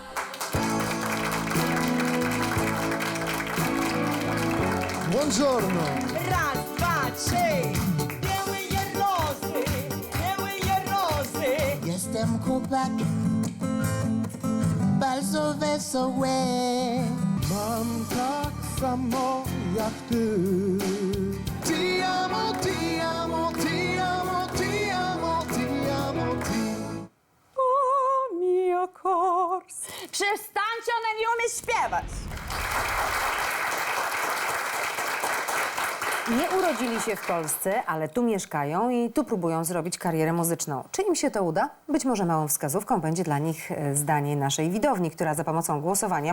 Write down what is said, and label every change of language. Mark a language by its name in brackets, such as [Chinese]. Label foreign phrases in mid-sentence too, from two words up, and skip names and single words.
[Italian] Buongiorno! [Polish] Raz, dwa, trzy! Białe rosy! Jestem chłopak, bardzo wesoły. Mam tak samo jak ty. [Italian] Ti amo, ti amo, ti amo, ti amo, ti amo, ti. O, mio kors! [Polish] Przestańcie, ona nie umie śpiewać! Nie urodzili się w Polsce, ale tu mieszkają i tu próbują zrobić karierę muzyczną. Czy im się to uda? Być może małą wskazówką będzie dla nich zdanie naszej widowni, która za pomocą głosowania...